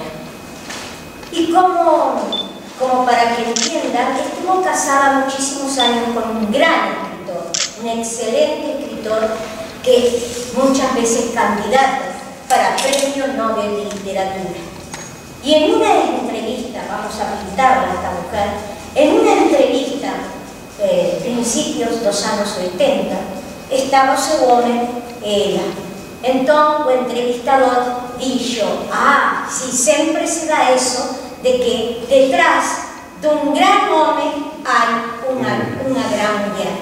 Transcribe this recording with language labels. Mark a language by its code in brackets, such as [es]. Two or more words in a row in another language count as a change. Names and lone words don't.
[es] Y como para que entiendan, estuvo casada muchísimos años con un gran escritor, un excelente escritor que muchas veces candidato para Premio Nobel de Literatura. Y en una entrevista, vamos a pintarla a esta mujer, en una entrevista principios [gl] dos anos 80, [es] estaba [gl] o seu home ela. Entón, o entrevistador dixo: si sempre se dá eso de que detrás dun gran home hai unha gran muller.